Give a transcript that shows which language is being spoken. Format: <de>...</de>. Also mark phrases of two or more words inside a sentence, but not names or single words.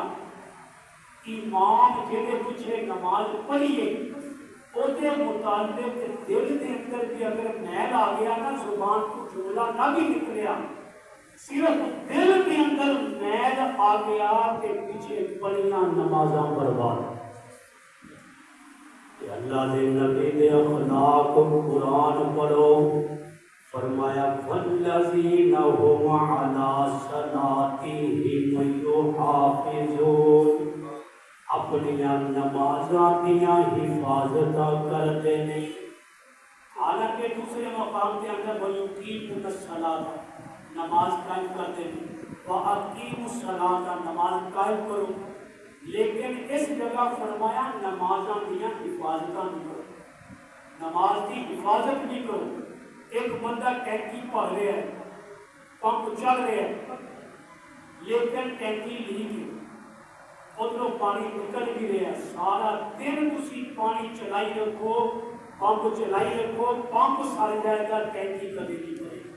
<pa>امام جہے پیچھے نماز پڑھیے</pa> <ur>وہ متعلق دل کے اندر بھی اگر میل آ گیا نا، زبان کو جملہ نہ بھی نکلیا، صرف دل کے اندر میل آ گیا کہ</ur> <pa>پیچھے پڑھیاں نمازاں برباد۔ اللہ دے نبی دے اخلاق قرآن پڑھو، فرمایا</pa> <ar>والذین هم علی صلاتهم یحافظون،</ar> <pa>اپنی نمازاں دیاں حفاظتاں</pa> <ur>کرتے ہیں۔ حالانکہ دوسرے مقام کے اندر</ur> <ar>وَيُقِيمُونَ الصَّلَاةَ،</ar> <ur>نماز قائم کرتے ہیں،</ur> <ar>وَأَقِيمُوا الصَّلَاةَ،</ar> <ur>نماز قائم کرو، لیکن اس جگہ فرمایا</ur> <pa>نمازاں دیاں حفاظتاں نہیں کرو،</pa> <ur>نماز کی حفاظت نہیں کرو۔ ایک بندہ ٹینکی پڑھ رہا ہے، پمپ چل رہا ہے، لیکن ٹینکی لیک ہے، ادھروں پانی نکل بھی رہا ہے،</ur> <pa>سارا دن تسی پانی چلائی رکھو، پمپ چلائی رکھو،</pa> <ur>پمپ سڑ جائے گا، ٹینکی کبھی نہیں بھرے گی۔</ur>